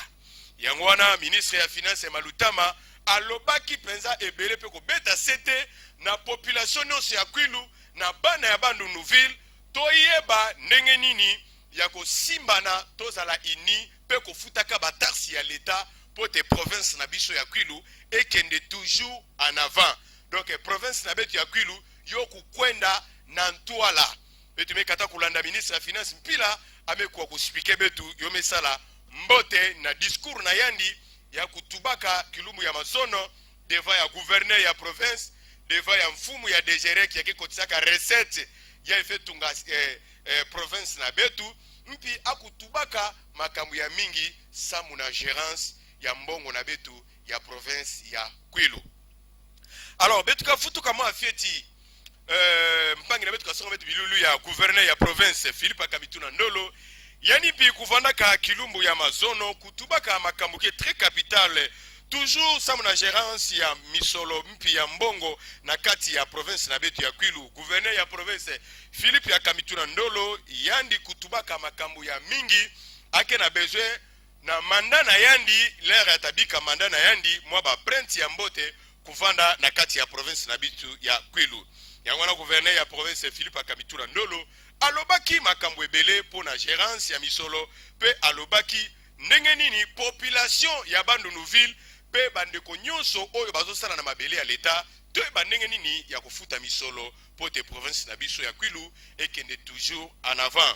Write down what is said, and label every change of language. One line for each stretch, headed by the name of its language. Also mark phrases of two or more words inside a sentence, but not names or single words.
Lingala: Yango wana ministre ya finance Malutama alobaki penza ebele pe ko beta sete na population nyonso ya Kwilu na bana ya Bandundu ville toyeba ndenge nini ya kosimbana tozala ini pe kofutaka batarsi ya l'État pour te province na biso ya Kwilu ekende
French: toujours en avant.
Kituba (Democratic Republic of Congo): Donc province na betu ya Kwilu yo kukwenda na ntwala betu mekata kulanda ministre ya finance mpila amekuwa kuspike betu yo mesala mbote na discours na yandi ya kutubaka kilumbu ya mazono devant ya gouverneur ya province devant ya mfumu ya DGREC ya kikotisaka recette ya efetunga province na betu mpi akutubaka makambu ya mingi samu na gérance ya mbongo na betu ya province ya Kwilu. Alors betu ka futu kama afieti mpangi na betu ka songa betu bilulu ya gouverneur ya province Philippe Kamituna Ndolo yani pi kuvanda ka kilumbu ya mazono kutubaka makambu ke
French: très capital toujours
Kituba (Democratic Republic of Congo): samu na gérance ya misolo mpi ya mbongo na kati ya province na betu ya Kwilu. Gouverneur ya province Philippe Kamituna Ndolo yandi kutubaka makambu ya mingi ake na besoin na manda na yandi l'air atabika manda na yandi mwa ba brent ya mbote kuvanda na kati ya province na bitu ya Kwilu.
Lingala: Yango na gouverneur ya province Philippe Kamituna Ndolo alobaki makambu ebele po na gérance ya misolo pe alobaki ndenge nini population ya Bandundu ville pe bandeko nyonso oyo bazosala na mabele ya l'État to bandenge nini ya kufuta misolo po te province na biso ya Kwilu ekende
French: toujours en avant.